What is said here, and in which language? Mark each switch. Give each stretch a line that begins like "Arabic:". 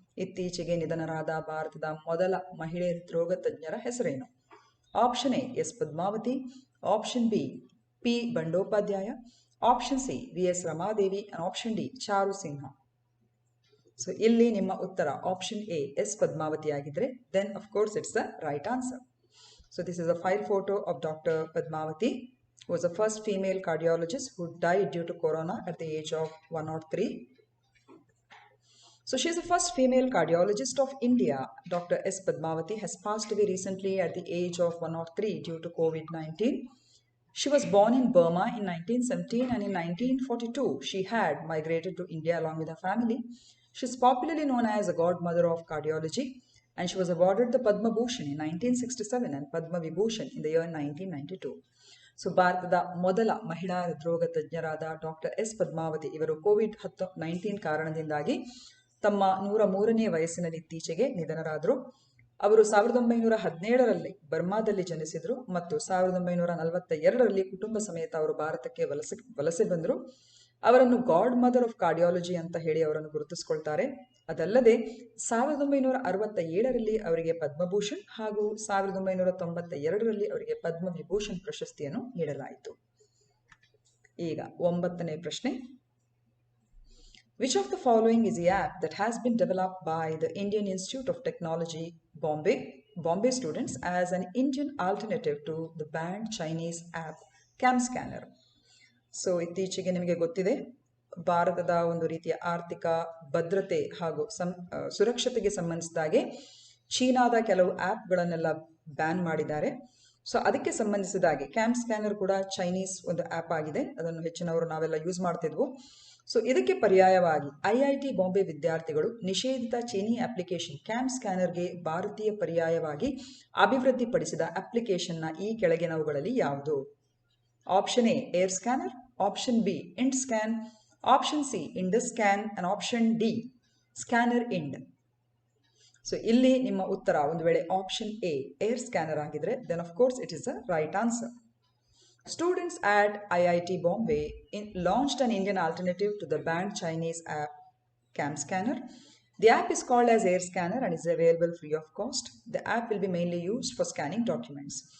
Kannada: ಇತ್ತೀಚೆಗೆ ನಿಧನರಾದ ಭಾರತದ ಮೊದಲ ಮಹಿಳೆ ಹೃದ್ರೋಗ ತಜ್ಞರ ಹೆಸರೇನು?
English: Option A S Padmavati, option B P Bandopadhyay, option C V S Ramadevi and option D Charu Sinha.
Kannada: So ಇಲ್ಲಿ ನಿಮ್ಮ ಉತ್ತರ
English: Option A S Padmavati ಆಗಿದ್ರೆ then of course it's the right answer. So this is a file photo of doctor Padmavati, who was the first female cardiologist who died due to corona at the age of 103. So she is the first female cardiologist of India. Dr. S. Padmavati has passed away recently at the age of 103 due to COVID-19. She was born in Burma in 1917 and in 1942 she had migrated to India along with her family. She is popularly known as a godmother of cardiology and she was awarded the Padma Bhushan in 1967 and Padma Vibhushan in the year 1992.
Kannada: So ಭಾರತದ ಮೊದಲ ಮಹಿಳಾ ಹೃದ್ರೋಗ ತಜ್ಞರಾದ doctor S Padmavati ಇವರು COVID-19 ಕಾರಣದಿಂದಾಗಿ ತಮ್ಮ 103ನೇ ವಯಸ್ಸಿನಲ್ಲಿ ಇತ್ತೀಚೆಗೆ ನಿಧನರಾದರು. ಅವರು 1917ರಲ್ಲಿ ಬರ್ಮಾದಲ್ಲಿ ಜನಿಸಿದರು ಮತ್ತು 1942ರಲ್ಲಿ ಕುಟುಂಬ ಸಮೇತ ಅವರು ಭಾರತಕ್ಕೆ ವಲಸೆ ಬಂದರು. ಅವರನ್ನು ಗಾಡ್ ಮದರ್ ಆಫ್ ಕಾರ್ಡಿಯಾಲಜಿ ಅಂತ ಹೇಳಿ ಅವರನ್ನು ಗುರುತಿಸಿಕೊಳ್ತಾರೆ. ಅದಲ್ಲದೆ 1967ರಲ್ಲಿ ಅವರಿಗೆ ಪದ್ಮಭೂಷಣ್ ಹಾಗೂ 1992ರಲ್ಲಿ ಅವರಿಗೆ ಪದ್ಮ ವಿಭೂಷಣ್ ಪ್ರಶಸ್ತಿಯನ್ನು ನೀಡಲಾಯಿತು. ಈಗ 9ನೇ ಪ್ರಶ್ನೆ.
English: Which of the following is the app that has been developed by the Indian Institute of Technology, Bombay students as an Indian alternative to the banned Chinese app CamScanner?
Kannada: So ಇತ್ತೀಚೆಗೆ ನಿಮಗೆ ಗೊತ್ತಿದೆ ಭಾರತದ ಒಂದು ರೀತಿಯ ಆರ್ಥಿಕ ಭದ್ರತೆ ಹಾಗೂ ಸುರಕ್ಷತೆಗೆ ಸಂಬಂಧಿಸಿದಾಗೆ ಚೀನಾದ ಕೆಲವು ಆ್ಯಪ್ಗಳನ್ನೆಲ್ಲ ಬ್ಯಾನ್ ಮಾಡಿದ್ದಾರೆ. ಸೊ ಅದಕ್ಕೆ ಸಂಬಂಧಿಸಿದಾಗೆ CamScanner ಕೂಡ ಚೈನೀಸ್ ಒಂದು ಆ್ಯಪ್ ಆಗಿದೆ. ಅದನ್ನು ಹೆಚ್ಚಿನವರು ನಾವೆಲ್ಲ ಯೂಸ್ ಮಾಡ್ತಿದ್ವು. ಸೊ ಇದಕ್ಕೆ ಪರ್ಯಾಯವಾಗಿ IIT ಬಾಂಬೆ ವಿದ್ಯಾರ್ಥಿಗಳು ನಿಷೇಧಿತ ಚೀನಿ ಅಪ್ಲಿಕೇಶನ್ CamScannerಗೆ ಭಾರತೀಯ ಪರ್ಯಾಯವಾಗಿ ಅಭಿವೃದ್ಧಿಪಡಿಸಿದ ಅಪ್ಲಿಕೇಶನ್ನ ಈ ಕೆಳಗಿನವುಗಳಲ್ಲಿ ಯಾವುದು?
English: Option A Air Scanner, option B Ind Scan, option C Indus Scan and option D Scanner Ind.
Kannada: So ಇಲ್ಲಿ ನಿಮ್ಮ ಉತ್ತರ ಒಂದು ವೇಳೆ
English: Option A Air Scanner ಆಗಿದ್ರೆ then of course it is the right answer. Students at IIT Bombay launched an Indian alternative to the banned Chinese app CamScanner. The app is called as Air Scanner and is available free of cost. The app will be mainly used for scanning documents.